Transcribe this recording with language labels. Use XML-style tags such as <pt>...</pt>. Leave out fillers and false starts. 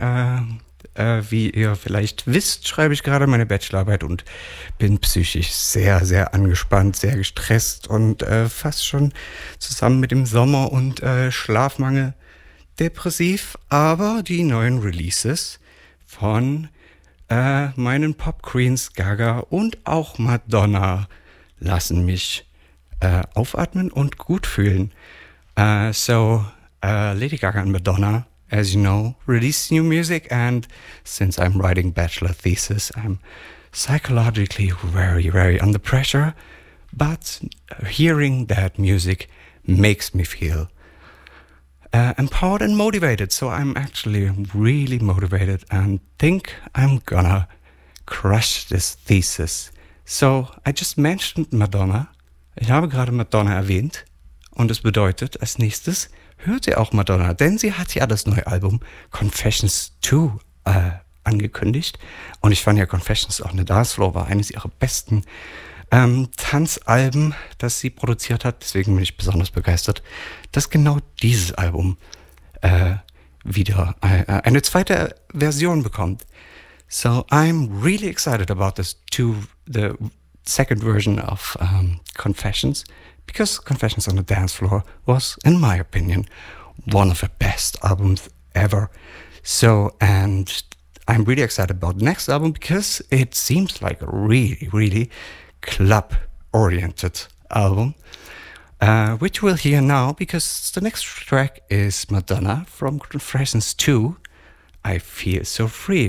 <de>Wie ihr vielleicht wisst, schreibe ich gerade meine Bachelorarbeit und bin psychisch sehr, sehr angespannt, sehr gestresst und fast schon zusammen mit dem Sommer und Schlafmangel depressiv. Aber die neuen Releases von meinen Pop-Queens Gaga und auch Madonna lassen mich aufatmen und gut fühlen.</de> <en>Lady Gaga and Madonna, as you know, released new music, and since I'm writing bachelor thesis, I'm psychologically very, very under pressure, but hearing that music makes me feel empowered and motivated. So I'm actually really motivated and think I'm gonna crush this thesis. So, I just mentioned Madonna.</en> <de>Ich habe gerade Madonna erwähnt. Und es bedeutet, als nächstes hört ihr auch Madonna. Denn sie hat ja das neue Album Confessions 2 angekündigt. Und ich fand ja Confessions auf der Dancefloor war eines ihrer besten Tanzalben, das sie produziert hat. Deswegen bin ich besonders begeistert, dass genau dieses Album wieder eine zweite Version bekommt.</de> <en>So, I'm really excited about this the second version of Confessions, because Confessions on the Dance Floor was, in my opinion, one of the best albums ever. So, and I'm really excited about the next album, because it seems like a really, really club-oriented album, which we'll hear now, because the next track is Madonna from Confessions 2, I Feel So Free.</en>